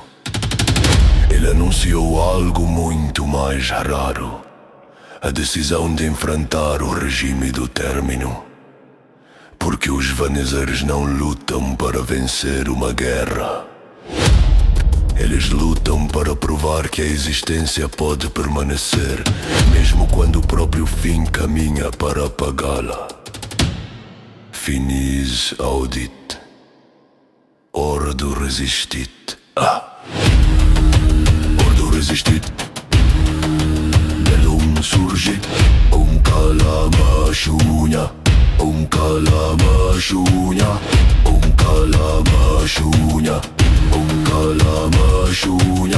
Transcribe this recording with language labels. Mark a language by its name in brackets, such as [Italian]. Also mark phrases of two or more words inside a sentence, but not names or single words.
[Portuguese] Ele anunciou algo muito mais raro: a decisão de enfrentar o regime do término. Porque os Vaneseres não lutam para vencer uma guerra. Eles lutam para provar que a existência pode permanecer, mesmo quando o próprio fim caminha para apagá-la. [Latin] Finis audit, ordo resistit. Ordo resistit. Bellum surgit, [Sanskrit] kalamashunya, kalamashunya, kalamashunya, kalamashunya.